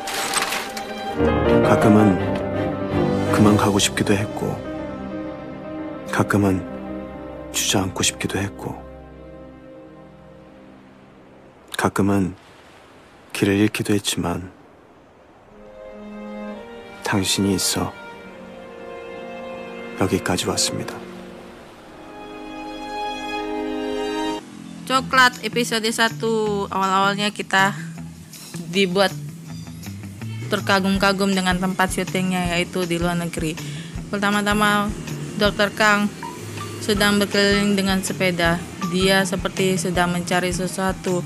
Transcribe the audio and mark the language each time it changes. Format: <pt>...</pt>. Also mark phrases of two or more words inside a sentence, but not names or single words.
<ko>가끔은 그만 가고 싶기도 했고, 가끔은 주저앉고 싶기도 했고, 가끔은 길을 잃기도 했지만 당신이 있어 여기까지 왔습니다.</ko> <id>Coklat episode 1. Awal-awalnya kita dibuat terkagum-kagum dengan tempat syutingnya, yaitu di luar negeri. Pertama-tama Dr. Kang sedang berkeliling dengan sepeda. Dia seperti sedang mencari sesuatu.</id>